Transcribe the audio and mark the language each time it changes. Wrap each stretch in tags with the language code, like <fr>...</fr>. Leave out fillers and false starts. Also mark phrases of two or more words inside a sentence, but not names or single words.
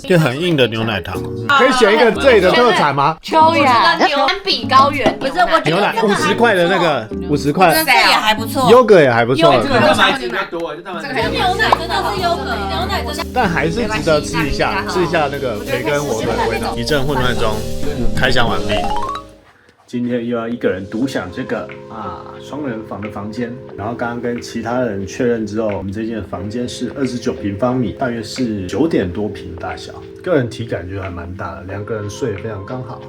<zh>就很硬的牛奶糖，可以選一個這裡的特產嗎？秋雅牛安比高原，不是我牛奶50塊的那個50塊，這也還不錯。優格也還不錯，蛋白質比較多，就蛋白質。牛奶真的是優格，牛奶真的。但還是值得吃一下那個培根火腿的味道。一陣混亂中，開箱完畢。今天又要一個人獨享這個雙人房的房間，然後剛剛跟其他人確認之後，我們這間房間是29平方米，大約是9點多平大小，個人體感覺還蠻大的，2個人睡非常剛好。</zh>